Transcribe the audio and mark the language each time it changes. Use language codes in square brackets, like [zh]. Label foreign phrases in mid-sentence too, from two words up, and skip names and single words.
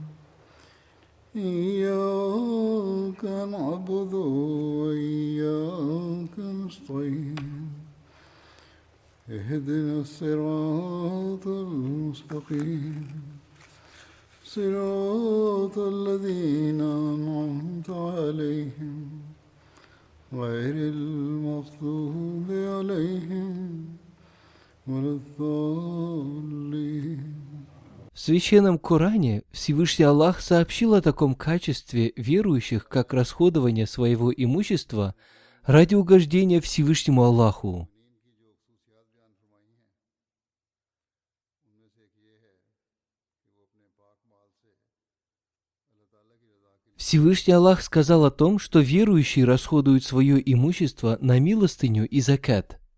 [ar] إياك نعبد وإياك نستعين اهدنا الصراط المستقيم صراط الذين أنعمت عليهم غير المغضوب عليهم ولا الضالين. [ru] В Священном Коране Всевышний Аллах сообщил о таком качестве верующих, как расходование своего имущества ради угождения Всевышнему Аллаху. Всевышний Аллах сказал о том, что верующие расходуют свое имущество на милостыню и закат.